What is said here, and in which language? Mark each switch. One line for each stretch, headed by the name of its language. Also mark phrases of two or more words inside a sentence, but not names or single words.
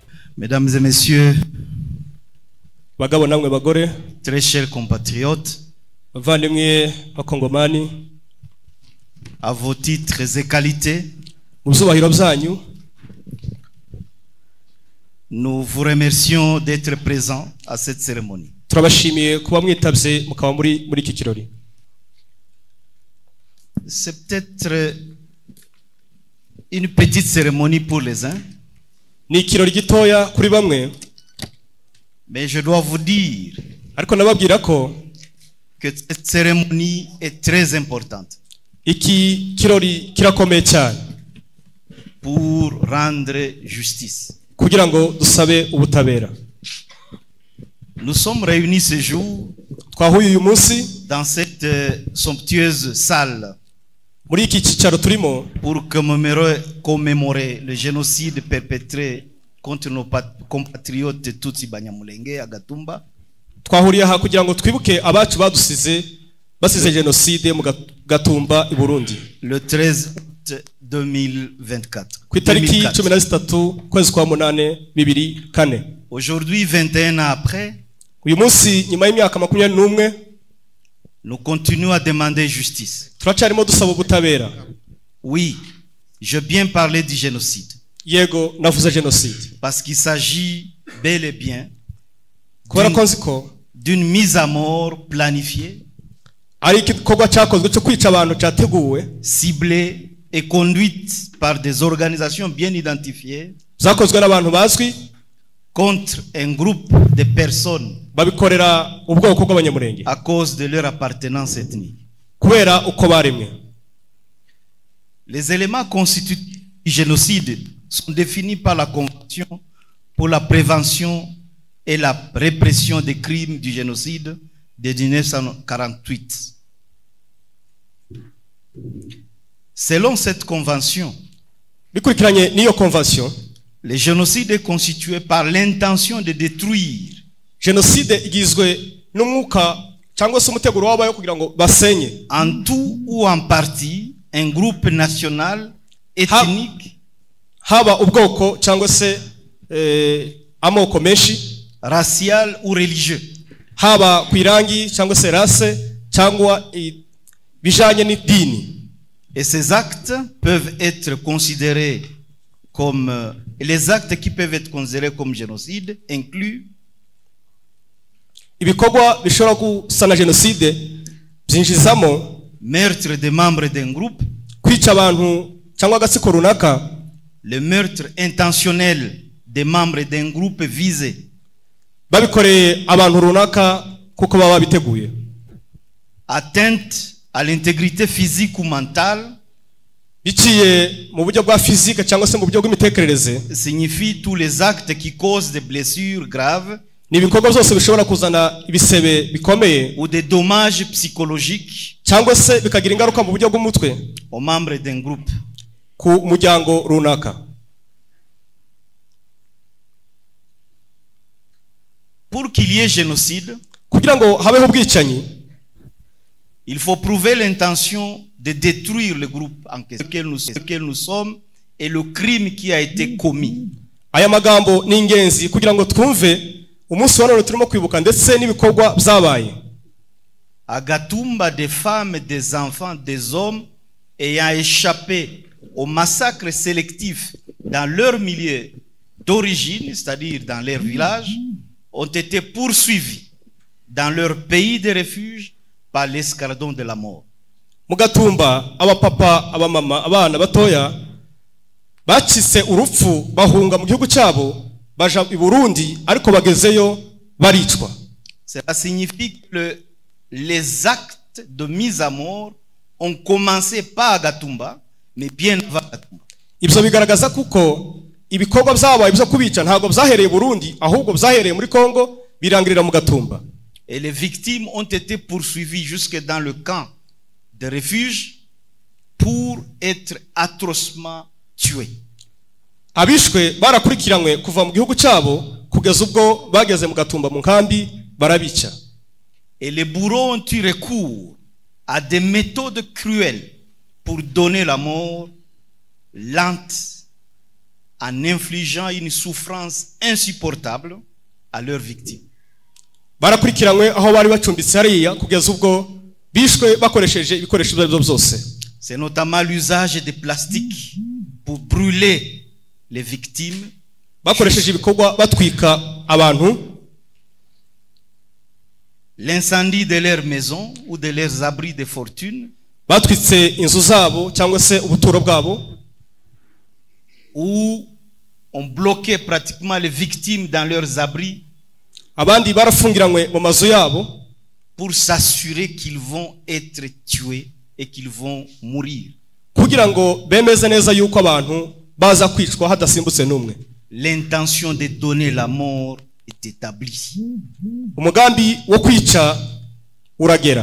French: Mesdames et messieurs,
Kinyarwanda: bagabo namwe bagore,
French: très chers compatriotes,
Kinyarwanda: bavandimwe bakongomani,
French: à vos titres et qualités,
Kinyarwanda: mu byubahiro byanyu,
French: nous vous remercions d'être présents à cette cérémonie.
Kinyarwanda: turabashimiye kuba mwitabye mukaba muri iki kirori.
French: C'est peut-être une petite cérémonie pour les uns,
Kinyarwanda: Ni ikirori gitoya kuri bamwe,
French: mais je dois vous dire
Kinyarwanda: ariko nababwira ko
French: que cette cérémonie est très importante
Kinyarwanda: iki kirori kirakomeye cyane
French: pour rendre justice.
Kinyarwanda: kugira ngo dusabe ubutabera.
French: Nous sommes réunis ce jour
Kinyarwanda: Twahuye uyu munsi
French: dans cette somptueuse salle
Kinyarwanda: muri iki cyicaro turimo
French: pour commémorer le génocide perpétré contre nos compatriotes Tutsi Banyamulenge à Gatumba.
Kinyarwanda: twahuriye aha kugira ngo twibuke abacu basize jenoside mu Gatumba i Burundi
French: Le 13 août 2024.
Kinyarwanda: ku itariki 13 kwezi kwa 8 2004.
French: Aujourd'hui, 21 ans après,
Kinyarwanda: uyu munsi nyuma y'imyaka 21
French: nous continuons à demander justice.
Kinyarwanda: turacyarimo dusaba ubutabera.
French: Oui, je bien parler du génocide.
Kinyarwanda: Yego navuze jenoside
French: Parce qu'il s'agit bel et bien
Kinyarwanda: kubera ko nziko
French: d'une mise à mort planifiée,
Kinyarwanda: ari igikorwa cyakozwe cyo kwica abantu cyateguwe,
French: ciblée et conduite par des organisations bien identifiées
Kinyarwanda: zakozwe n'abantu bazwi
French: contre un groupe de personnes
Kinyarwanda: babikorera ubwoko bw'abanyamurenge
French: à cause de leur appartenance ethnique.
Kinyarwanda: kubera uko baremwe.
French: Les éléments constitutifs du génocide sont définis par la Convention pour la prévention et la répression des crimes du génocide de 1948. Selon cette convention,
Kinyarwanda: bikurikiranye n'iyo convention,
French: le génocide est constitué par l'intention de détruire
Kinyarwanda: jenoside igizwe n'umwuka cyangwa se umuteguro wabayo kugira ngo basenye
French: en tout ou en partie un groupe national ethnique,
Kinyarwanda: haba ubwoko cyangwa se amoko menshi,
French: racial ou religieux,
Kinyarwanda: haba ku irangi cyangwa se race cyangwa bijanye n'idini.
French: et ces actes peuvent être considérés comme les actes qui peuvent être considérés comme génocide incluent
Kinyarwanda: ibikorwa bishobora gusana jenoside byinjizamo
French: meurtre des membres d'un groupe,
Kinyarwanda: kwica abantu cyangwa agatsiko runaka,
French: le meurtre intentionnel des membres d'un groupe visé,
Kinyarwanda: babikoreye abantu runaka kuko baba biteguye,
French: atteinte à l'intégrité physique ou mentale,
Kinyarwanda: biciye mu buryo bwa physique cyangwa se mu buryo bw'imitekerereze,
French: signifie tous les actes qui causent des blessures graves
Kinyarwanda: ni ibikorwa byose bishobora kuzana ibisebe bikomeye
French: ou des dommages psychologiques
Kinyarwanda: cyangwa se bikagira ingaruka mu buryo bw'umutwe
French: aux membres d'un groupe.
Kinyarwanda: ku muryango runaka.
French: Pour qu'il y ait génocide,
Kinyarwanda: kugira ngo habeho ubwicanyi,
French: il faut prouver l'intention de détruire le groupe en question lequel nous sommes et le crime qui a été commis.
Kinyarwanda: aya magambo ni ingenzi kugira ngo twumve umunsi wa none turimo kwibuka ndetse n'ibikorwa byabaye.
French: À Gatumba, des femmes, des enfants, des hommes ayant échappé au massacre sélectif dans leur milieu d'origine, c'est-à-dire dans leur village, ont été poursuivis dans leur pays de refuge par l'escadron de la mort.
Kinyarwanda: Mu Gatumba abapapa, abamama, abana batoya bacitse urupfu bahunga mu gihugu cyabo baja i Burundi, ariko bagezeyo baricwa.
French: Cela signifie que les actes de mise à mort ont commencé pas à Gatumba, mais bien avant Gatumba.
Kinyarwanda: Ibyo bigaragaza kuko ibikorwa byabaye byo kubica ntabwo byahereye Burundi, ahubwo byahereye muri Kongo birangirira mu Gatumba.
French: Et les victimes ont été poursuivies jusque dans le camp de refuge pour être atrocement tués.
Kinyarwanda: Abishwe barakurikiranywe kuva mu gihugu cyabo kugeza ubwo bageze mu Gatumba mu nkambi barabica.
French: Et les bourreaux ont eu recours à des méthodes cruelles pour donner la mort lente en infligeant une souffrance insupportable à leurs victimes.
Kinyarwanda: Barakurikiranywe aho bari bacumbitse hariya kugeza ubwo bishwe bakoresheje ibikoresho byabo byose.
French: C'est notamment l'usage de plastique pour brûler les victimes.
Kinyarwanda: Bakoresheje ibikorwa batwika abantu.
French: L'incendie de leurs maisons ou de leurs abris de fortune.
Kinyarwanda: Batwitse inzu zabo cyangwa se ubuturo bwabo.
French: Où on bloquait pratiquement les victimes dans leurs abris.
Kinyarwanda: Abandi barafungiranywe mu mazu yabo.
French: Pour s'assurer qu'ils vont être tués et qu'ils vont mourir.
Kinyarwanda: Kugira ngo bemeze neza yuko abantu baza kwicwa hadasimbutse numwe.
French: L'intention de donner la mort est établie.
Kinyarwanda: Umugambi wo kwica uragera.